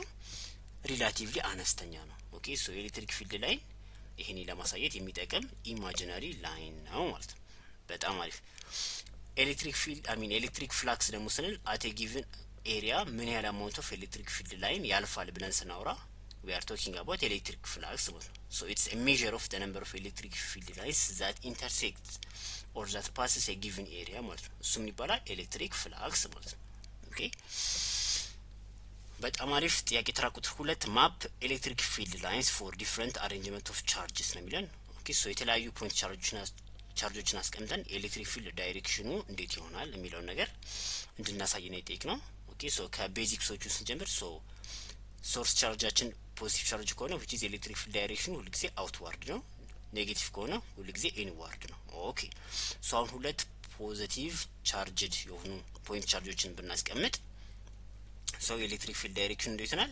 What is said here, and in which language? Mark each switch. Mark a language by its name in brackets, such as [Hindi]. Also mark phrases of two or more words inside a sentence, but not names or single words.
[English] ሪላቲቭሊ [Amharic] አነስተኛ ነው። [English] okay so electric field line [Amharic] ይሄን ለማሳየት የሚጠቅም [English] imaginary line [Amharic] ነው ማለት ነው። በጣም አሪፍ። [English] electric field electric flux [Amharic] ደግሞ ስንል [English] at given area [Amharic] ምን ያህል [English] amount of electric field line [Amharic] ያልፋል ብለን ስናወራ [English] we are talking about electric flux [Amharic] ማለት ነው። [English] so it's a measure of the number of electric field lines that intersect or that passes a given area [Amharic] ማለት ነው። እሱ ምን ይባላል? [English] electric flux [Amharic] ማለት ነው። [English] ኦኬ [Amharic] በጣም አሪፍ። ጥያቄ ተራ ቁጥር 2 [English] map electric field lines for different arrangement of [Amharic] ቻርጅስ ነው የሚለን። [English] okay so [Amharic] የተለያዩ ፖይንት ቻርጆችን አስቀምጠን [English] electric field [Amharic] ዳይሬክሽኑ እንዴት ይሆናል የሚለውን ነገር እንድናሳይ ነው የጠየቅነው። [English] okay so [Amharic] ከቤዚክሶቹ ስንጀምር [English] so source [Amharic] ቻርጃችን [English] positive charge [Amharic] ከሆነ [English] which is electric field [Amharic] ዳይሬክሽኑ ሁሉ ጊዜ አውትዋርድ ነው። ኔጌቲቭ ከሆነ ሁሉ ጊዜ ኢንዋርድ ነው። [English] okay so [Amharic] አሁን ሁለት [English] positive charged [Amharic] የሆኑ ፖይንት ቻርጆችን ብናስቀምጥ [English] so electric field [Amharic] ዳይሬክሽኑ እንዴት ይሆናል?